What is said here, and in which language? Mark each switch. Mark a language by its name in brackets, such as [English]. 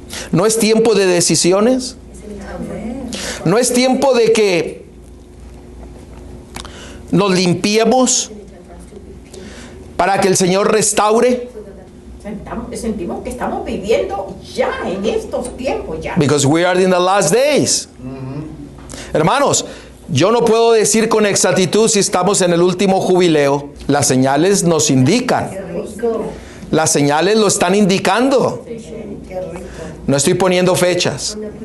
[Spanish] No es tiempo de decisiones. No es tiempo de que nos limpiemos para que el Señor restaure. Sentimos que estamos viviendo ya en estos tiempos ya. [English] Because we are in the last days. [Spanish] Hermanos, yo no puedo decir con exactitud si estamos en el último jubileo. Las señales nos indican. Las señales lo están indicando. No estoy poniendo fechas.